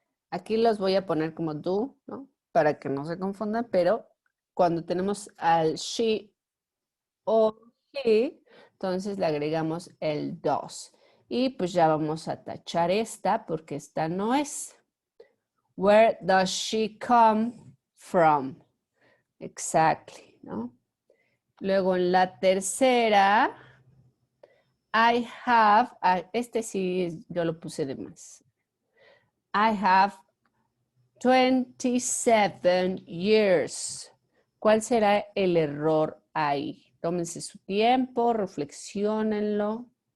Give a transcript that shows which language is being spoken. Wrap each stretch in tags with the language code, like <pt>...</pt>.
<es>Aquí los voy a poner como do, ¿no? Para que no se confundan, pero cuando tenemos al she o he, entonces le agregamos el does. Y pues ya vamos a tachar esta porque esta no es.</es> <en>Where does she come from? Exactly,</en> <es>¿no? Luego en la tercera,</es> <en>I have,</en> <es>este sí yo lo puse de más.</es> <en>I have 27 years.</en> <es>¿Cuál será el error ahí? Tómense su tiempo, reflexionenlo.</es>